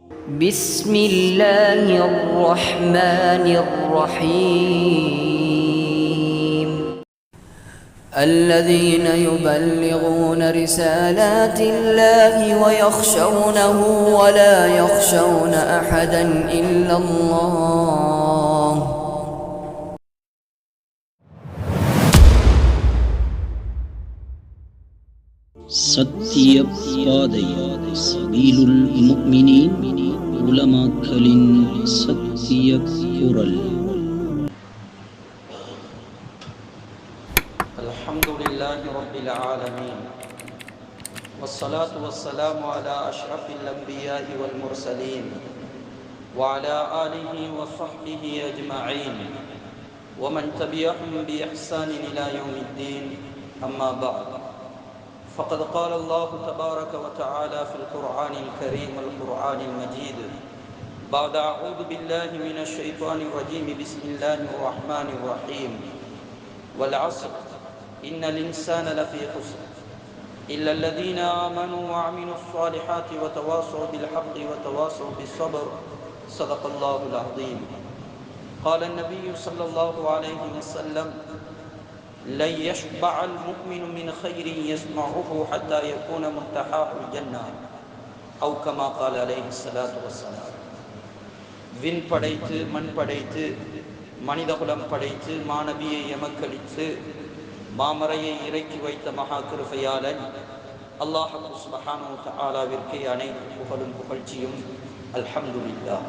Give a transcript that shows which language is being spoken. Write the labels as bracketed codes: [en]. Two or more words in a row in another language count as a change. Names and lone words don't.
[ar] بسم الله الرحمن الرحيم الذين يبلغون رسالات الله ويخشونه ولا يخشون أحدا إلا الله [ta] சத்திய பாதை சபீலுல் முஃமினீன் உலமாக்களின் சத்திய குரல். [ar] الحمد لله رب العالمين والصلاة والسلام على أشرف الأنبياء والمرسلين وعلى آله وصحبه أجمعين ومن تبعهم بإحسان إلى يوم الدين. أما بعد. فقد قال الله تبارك وتعالى في القرآن الكريم والقرآن المجيد بعد أعوذ بالله من الشيطان الرجيم بسم الله الرحمن الرحيم والعصر إن الإنسان لفي خسر إلا الذين آمنوا وعملوا الصالحات وتواصوا بالحق وتواصوا بالصبر صدق الله العظيم. قال النبي صلى الله عليه وسلم لن يشبع المؤمن من خير يسمعه حتى يكون منتهاه الجنة أو كما قال عليه الصلاة والسلام. [ta] விண் படைத்து மண் படைத்து மனிதகுலம் படைத்து மாநபியை எமக்களித்து மாமரையை இறக்கி வைத்த மகா கிருபையாளன் [ar] الله سبحانه وتعالى [ta] அனைத்து புகழும் புகழ்ச்சியும். [ar] الحمد لله.